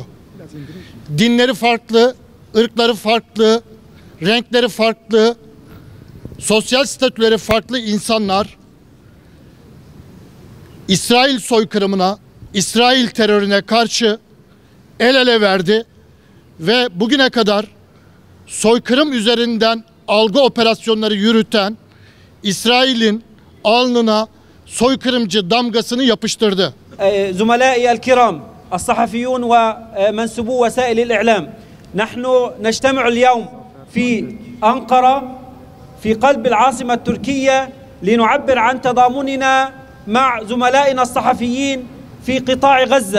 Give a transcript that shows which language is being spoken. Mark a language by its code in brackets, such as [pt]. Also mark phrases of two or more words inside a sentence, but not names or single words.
[tr] Dinleri farklı, ırkları farklı, renkleri farklı, sosyal statüleri farklı insanlar İsrail soykırımına, İsrail terörüne karşı el ele verdi ve bugüne kadar soykırım üzerinden algı operasyonları yürüten İsrail'in alnına soykırımcı damgasını yapıştırdı. [ar] زملائي الكرام الصحفيون ومنسوبو وسائل الإعلام نحن نجتمع اليوم في أنقرة في قلب العاصمة التركية لنعبر عن تضامننا مع زملائنا الصحفيين في قطاع غزة.